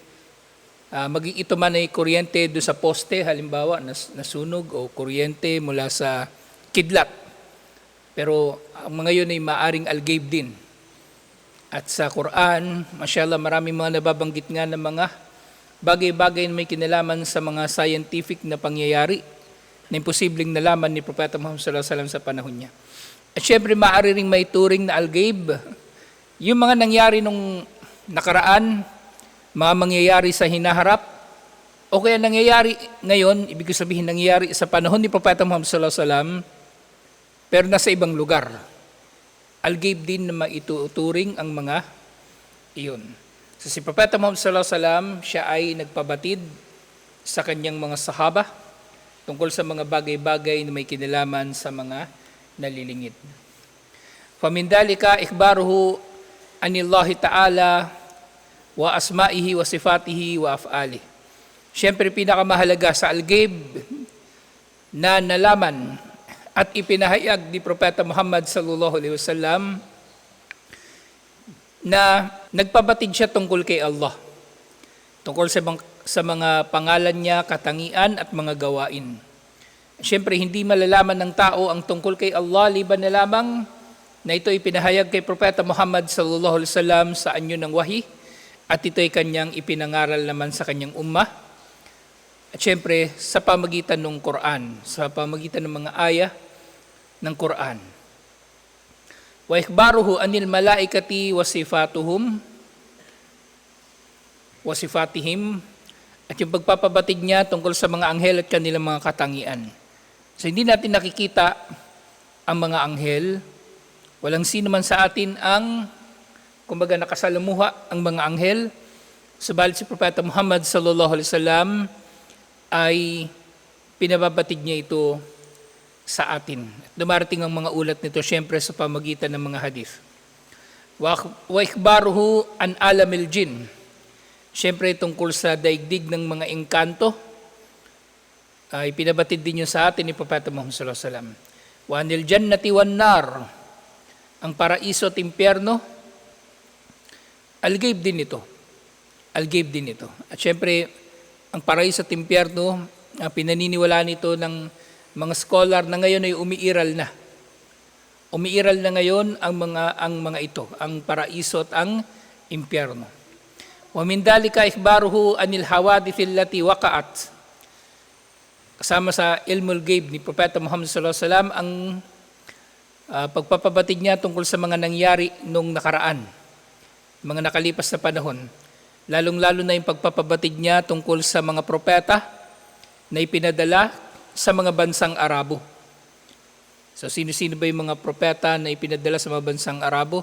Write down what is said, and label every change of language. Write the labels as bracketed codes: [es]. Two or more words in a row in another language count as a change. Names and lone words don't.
[tl] Maging ito man ay kuryente doon sa poste, halimbawa, nasunog o kuryente mula sa kidlat. Pero ang mga yun ay maaring al-gayb din. At sa Quran, masyaallah, maraming mga nababanggit nga ng mga bagay-bagay na may kinalaman sa mga scientific na pangyayari na imposibleng nalaman ni Propeta Muhammad [ar] صلى الله عليه وسلم [tl] sa panahon niya. At syempre, maaari ring may turing na al-gayb. Yung mga nangyari nung nakaraan, mga mangyayari sa hinaharap, o kaya nangyayari ngayon, ibig sabihin nangyayari sa panahon ni Propeta Muhammad [ar] صلى الله عليه وسلم, [tl] pero nasa ibang lugar. Al-gayb din na maituturing ang mga iyon. So si Propeta Muhammad [ar] صلى الله عليه وسلم, [tl] siya ay nagpabatid sa kanyang mga sahaba tungkol sa mga bagay-bagay na may kinalaman sa mga nalilingid. [ar] فمن ذلك إخباره عن الله تعالى وأسمائه وصفاته وأفعاله. [tl] Siyempre, pinakamahalaga sa al-gayb na nalaman at ipinahayag ni Propeta Muhammad [ar] صلى الله عليه وسلم [tl] na nagpabatid siya tungkol kay Allah, tungkol sa mga pangalan niya, katangian at mga gawain. Siyempre, hindi malalaman ng tao ang tungkol kay Allah liban na lamang na ito ipinahayag kay Propeta Muhammad [ar] صلى الله عليه وسلم [tl] sa anyo ng wahi. At ito'y kanyang ipinangaral naman sa kanyang ummah. At syempre, sa pamagitan ng Quran, sa pamagitan ng mga aya ng Quran. [ar] وإخباره عن الملائكة وصفاتهم, [tl] at yung pagpapabatid niya tungkol sa mga anghel at kanilang mga katangian. So hindi natin nakikita ang mga anghel. Walang sino man sa atin ang kumbaga nakasalamuha ang mga anghel, subalit si Propeta Muhammad [ar] صلى الله عليه وسلم [tl] ay pinababatid niya ito sa atin. Dumarating ang mga ulat nito syempre sa pamagitan ng mga hadith. [ar] وإخباره عن عالم الجن. [tl] Siyempre tungkol sa daigdig ng mga engkanto, ay pinabatid din yun sa atin ni Propeta Muhammad [ar] صلى الله عليه وسلم. وعن الجنة والنار, [tl] ang paraiso at impyerno, al-ghaib din ito. Al-ghaib din ito. At siyempre, ang paraiso at impyerno, pinaniniwalaan nito ng mga scholar na ngayon ay umiiral na. Umiiral na ngayon ang mga ito, ang paraiso at ang impyerno. [ar] ومن ذلك إخباره عن الحوادث التي وقعت. [tl] Kasama sa [ar] علم الغيب [tl] ni Propeta Muhammad [ar] صلى الله عليه وسلم [tl] ang pagpapabatid niya tungkol sa mga nangyari nung nakaraan, mga nakalipas na panahon. Lalong-lalo na yung pagpapabatid niya tungkol sa mga propeta na ipinadala sa mga bansang Arabo. So sino-sino ba yung mga propeta na ipinadala sa mga bansang Arabo?